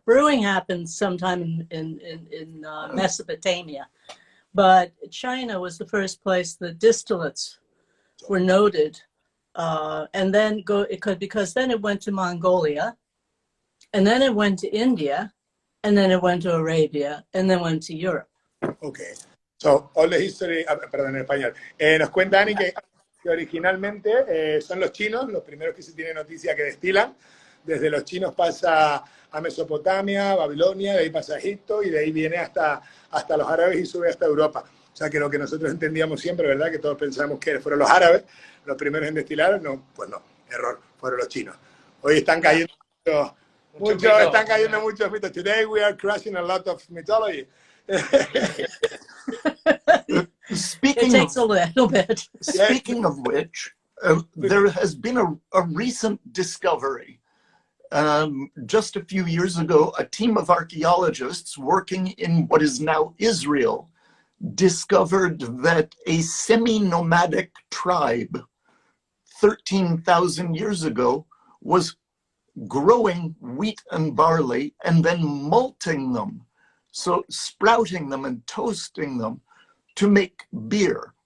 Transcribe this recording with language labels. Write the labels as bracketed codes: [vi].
[en] Brewing happened sometime in Mesopotamia, but China was the first place the distillates were noted, and then because then it went to Mongolia, and then it went to India, and then it went to Arabia, and then went to Europe. Okay. So, all the history, [es] perdón, en español. Nos cuenta Ani que originalmente son los chinos los primeros que se tiene noticia que destilan. Desde los chinos pasa a Mesopotamia, Babilonia, de ahí pasa a Egipto y de ahí viene hasta los árabes y sube hasta Europa. O sea que lo que nosotros entendíamos siempre, ¿verdad? Que todos pensamos que fueron los árabes los primeros en destilar. No, pues no, error, fueron los chinos. Hoy están cayendo muchos mitos. [en] Today we are crashing a lot of mythology. Speaking it takes a little bit. Speaking of which, there has been a recent discovery. Just a few years ago, a team of archaeologists working in what is now Israel discovered that a semi-nomadic tribe 13,000 years ago was growing wheat and barley and then malting them, so sprouting them and toasting them to make beer.